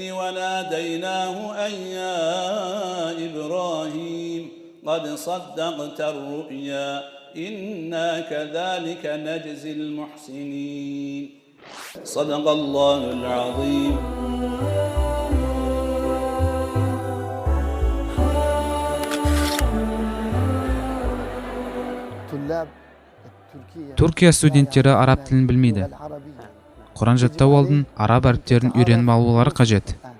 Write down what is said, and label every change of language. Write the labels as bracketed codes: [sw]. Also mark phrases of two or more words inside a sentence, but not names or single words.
[ar] وناديناه أن يا إبراهيم قد صدقت الرؤيا إنا كذلك نجزي المحسنين صدق الله العظيم. [kk] Түркия студенттері араб тілін білмейді. Құран жаттау алдын араб әріптерін үйреніп алулары қажет.